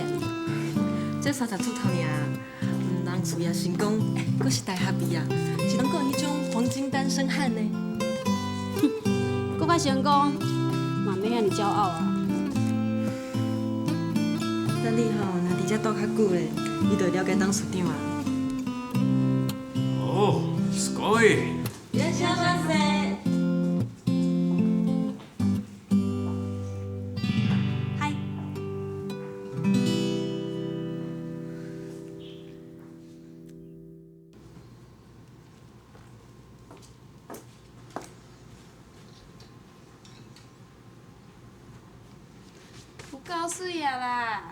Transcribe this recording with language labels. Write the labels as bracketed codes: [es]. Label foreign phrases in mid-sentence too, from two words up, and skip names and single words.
[nan] 才30出头尔，人事业成功，阁是大学毕业，是人讲迄种黄金单身汉呢。哼，搁较成功，嘛免遐尔骄傲啊。等你吼，若伫遮住较久咧，你就会了解董事长啊。哦， [ja] すごい。いらっしゃいませ。嗨。 [nan] 有够水啊啦！